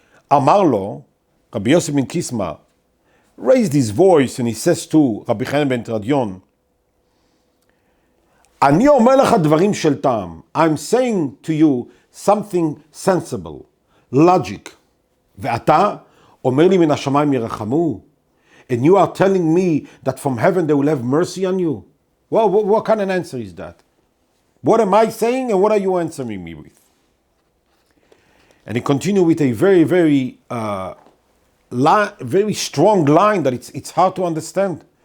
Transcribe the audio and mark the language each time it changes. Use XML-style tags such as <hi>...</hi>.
<he>אמר לו,</he> <en>Rabbi Yossi ben Kisma raised his voice and he says to Rabbi Chanina ben Tradion,</en> <he>אני אומר לך דברים של טעם.</he> <en>I'm saying to you something sensible, logic.</en> <he>ואתה אומר לי מן השמיים ירחמו?</he> <en>And you are telling me that from heaven they will have mercy on you? Well, what kind of answer is that? What am I saying and what are you answering me with? And he continued with a very, very, very strong line that it's hard to understand.</en>